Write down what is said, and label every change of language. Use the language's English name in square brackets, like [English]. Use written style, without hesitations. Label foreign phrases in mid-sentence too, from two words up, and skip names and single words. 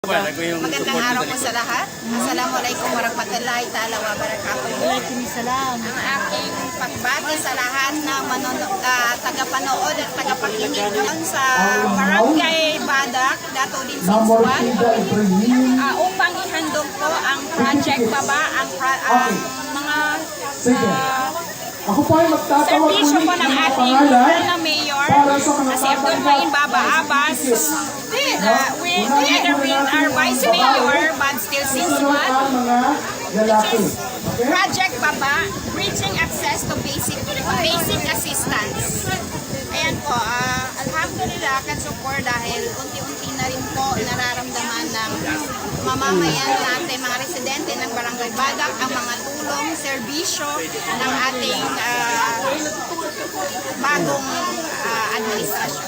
[Filipino] Magandang araw po sa lahat. [Arabic] السلام عليكم ورحمة الله تعالى وبركاته. Waalaikumsalam. [Filipino] Ang aking pagbati sa lahat na tagapanood at tagapakinig doon sa Barangay Badak, Dato din Sinsuan, upang ihandog po ang Project Baba, ang mga Ako po ay magtatawag serbisyo po ng ating mahal na mayor, [English] si Abdul Main Baba Abbas, together with our vice mayor, but still Sinsuan, which is Project Baba, bridging access to basic assistance. [Filipino] Ayan po, alhamdulillah, katsupor dahil unti-unti na rin po nararamdaman ng mamamayan natin, mga residente ng Barangay Badak, ang mga tulong, serbisyo ng ating bagong administrasyon.